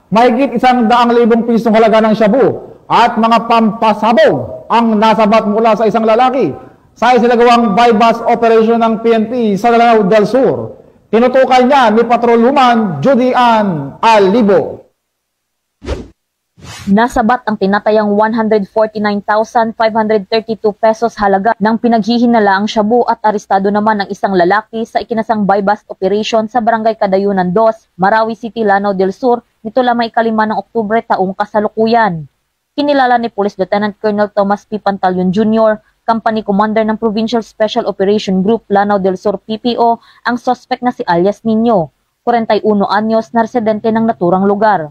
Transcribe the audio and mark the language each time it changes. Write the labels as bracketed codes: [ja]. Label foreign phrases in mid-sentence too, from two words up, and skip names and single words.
[tl] Mahigit 100,000 pisong halaga ng shabu at mga pampasabog ang nasabat mula sa isang lalaki sa isinagawang [en] bypass operation [tl] ng PNP sa Lanao del Sur. Tinutukan niya ni Patrolwoman Judy Ann Alibo. Nasabat ang tinatayang 149,532 pesos halaga ng pinaghihinalaang shabu at arestado naman ang isang lalaki sa ikinasang [en] bypass operation [tl] sa Barangay Kadayunan 2, Marawi City, Lanao del Sur nito lamang 5 ng Oktubre taong kasalukuyan. Kinilala ni Police Lieutenant Colonel Thomas P. Pantalyon Jr., Company Commander ng Provincial Special Operation Group Lanao del Sur PPO, ang suspect na si alias Nino, 41 anyos na residente ng naturang lugar.